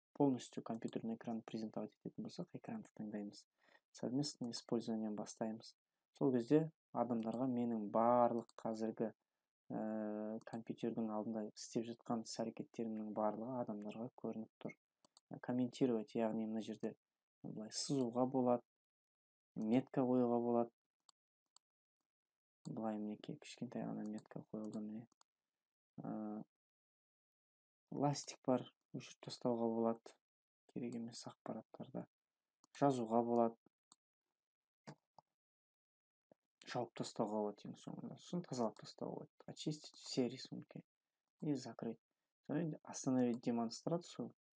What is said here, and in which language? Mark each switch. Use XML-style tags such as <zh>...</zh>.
<ru>Полностью компьютерный</ru> <kk>экран презентовать ететін болсақ, экранды таңдаймыз.</kk> <ru>Совместное использование</ru> <kk>бастаймыз. Сол кезде адамдарға менің барлық қазіргі компьютердің алдында істеп жатқан іс-әрекеттерімнің барлығы адамдарға көрініп тұр. Комментировать, яғни мына жерде былай сызуға болады, метка қоюға болады. Былай мінекей кішкентай ғана метка қойылды міне. Ластик бар, өшіріп тастауға болады. Керек емес ақпараттарда жазуға болады. Жауып тастауға болады ең соңында. Сосын тазалап тастауға болады.</kk> <ru>Очистить все рисунки и закрыть. Остановить демонстрацию.</ru>